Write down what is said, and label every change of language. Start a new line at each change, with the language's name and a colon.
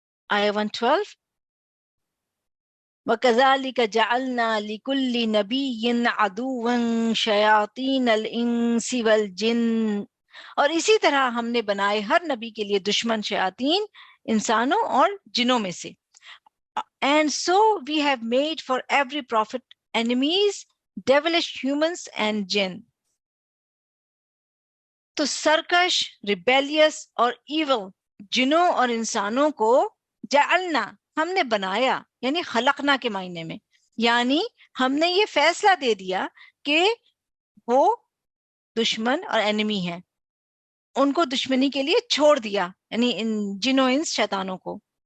Urdu: آیہ 112
Arabic: وَكَذَلِكَ جَعَلْنَا لِكُلِّ نَبِيٍّ عَدُوًّا شَيَاطِينَ الْإِنسِ وَالْجِنِّ
Urdu: اور اسی طرح ہم نے بنائے ہر نبی کے لیے دشمن شیاطین انسانوں اور جنوں میں سے.
English: And so we have made for every prophet enemies, devilish humans and jinn.
Urdu: تو سرکش، ریبیلیس اور ایول جنوں اور انسانوں کو جعلنا ہم نے بنایا، یعنی خلقنا کے معنی میں، یعنی ہم نے یہ فیصلہ دے دیا کہ وہ دشمن اور انیمی ہیں، ان کو دشمنی کے لیے چھوڑ دیا، یعنی ان جنوں انس شیطانوں کو.